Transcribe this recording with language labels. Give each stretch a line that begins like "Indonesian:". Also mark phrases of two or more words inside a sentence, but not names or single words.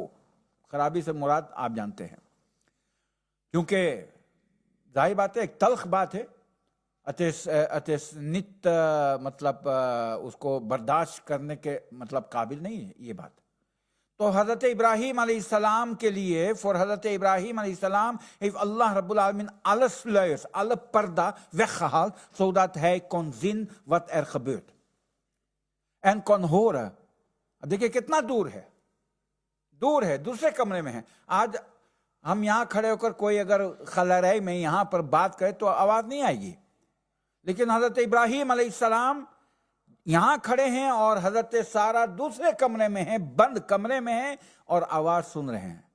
Urdu: خرابی سے مراد آپ جانتے ہیں، کیونکہ ظاہر بات ہے ایک تلخ بات ہے،
English: it's not
Urdu: مطلب اس کو برداشت کرنے کے مطلب قابل نہیں ہے یہ بات. تو حضرت ابراہیم علیہ السلام کے لیے،
Dutch: for
Urdu: حضرت ابراہیم علیہ السلام
Dutch: heeft Allah
Arabic: ربّ العالمین
Dutch: alle sluiers, alle parda weggehaald, zodat hij kon zien wat er gebeurt. En kon horen.
Urdu: اب دیکھیں کتنا دور ہے، دور ہے، دوسرے کمرے میں ہے. آج ہم یہاں کھڑے ہو کر کوئی اگر خلرے میں یہاں پر بات کرے تو آواز نہیں آئے گی، لیکن حضرت ابراہیم علیہ السلام یہاں کھڑے ہیں اور حضرت سارہ دوسرے کمرے میں ہیں، بند کمرے میں ہیں اور آواز سن رہے ہیں.